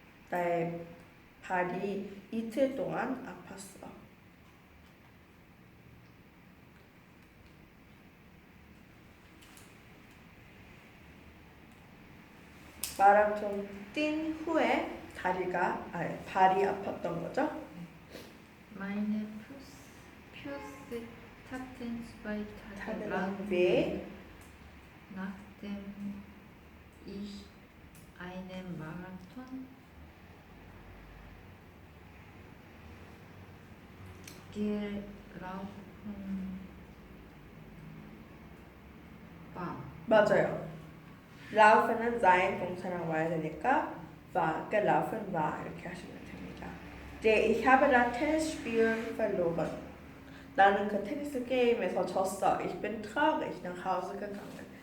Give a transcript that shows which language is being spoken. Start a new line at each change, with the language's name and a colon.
Korean: 나의 발이 이틀 동안 아팠어. 마라톤 뛴 후에 발이 아팠던 거죠?
German: Meine Füße taten zwei Tage lang 타는 왜 nachdem ich einen Marathon gelaufen war.
Korean: 맞아요. 라우프는 sein 동사랑 와야 되니까 war, gelaufen war 이렇게 하시면 됩니다. 이제
German: ich habe das Tennisspiel verloren.
Korean: 나는 그 테니스 게임에서 졌어.
German: Ich bin traurig nach Hause gegangen.